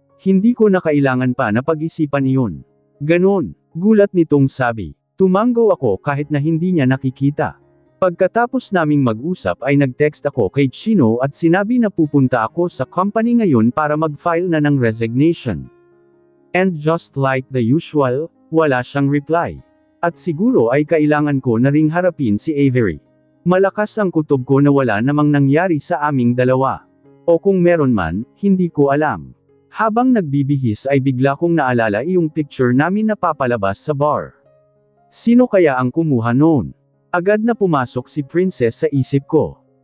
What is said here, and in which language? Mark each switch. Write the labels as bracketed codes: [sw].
[tl] Hindi ko na kailangan pa na pag-isipan iyon. Ganon, gulat nitong sabi. Tumanggo ako kahit na hindi niya nakikita. Pagkatapos naming mag-usap ay nag-text ako kay Chino at sinabi na pupunta ako sa company ngayon para mag-file na ng resignation. [en] And just like the usual, [tl] wala siyang [en] reply. [tl] At siguro ay kailangan ko na ring harapin si Avery. Malakas ang kutob ko na wala namang nangyari sa aming dalawa. O kung meron man, hindi ko alam. Habang nagbibihis ay bigla kong naalala yung picture namin na papalabas sa bar. Sino kaya ang kumuha noon? Agad na pumasok si Princess sa isip ko.